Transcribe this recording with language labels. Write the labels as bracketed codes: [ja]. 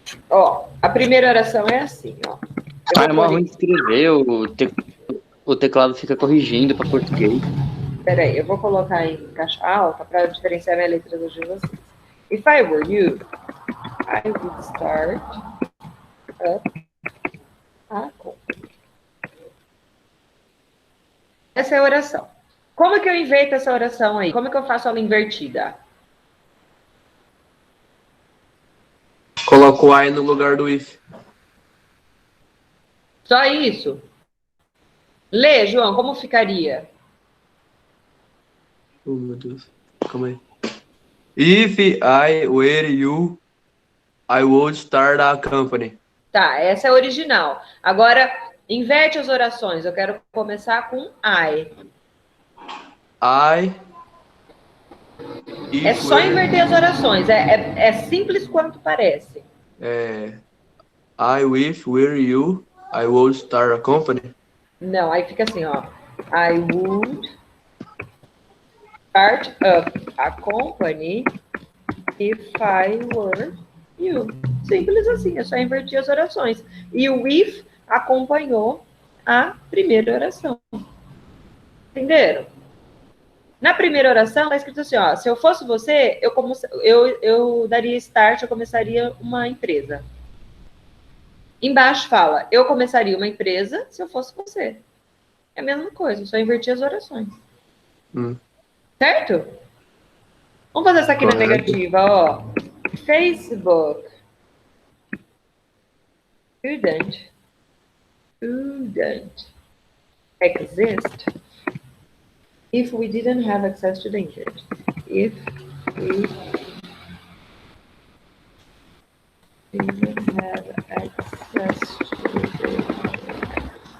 [pt] Ó, a primeira oração é assim, ó. É uma ruim de escrever, o teclado fica corrigindo para português. Peraí, eu vou colocar em caixa alta para diferenciar minha letra das de vocês. [en] If I were you, I would start up a company. [pt] Essa é a oração. Como que eu inverto essa oração aí? Como que eu faço ela invertida? Coloca o I no lugar do if. Só isso? Lê, João, como ficaria? Oh, meu Deus. Calma aí. [en] If I were you, I would start a company. [pt] Tá, essa é a original. Agora, inverte as orações. Eu quero começar com I. É só inverter as orações. É simples quanto parece. [en] I if were you, I would start a company. [pt] Não, aí fica assim, ó. [en] I would start up a company if I were you. [pt] Simples assim, é só inverter as orações. E o if acompanhou a primeira oração. Entenderam? Na primeira oração, está escrito assim, ó. Se eu fosse você, eu daria start, eu começaria uma empresa. Embaixo fala, eu começaria uma empresa se eu fosse você. É a mesma coisa, só invertir as orações. Certo? Vamos fazer essa aqui na negativa, ó. [en] Facebook couldn't exist if we didn't have access to the internet. If we didn't have access to the internet.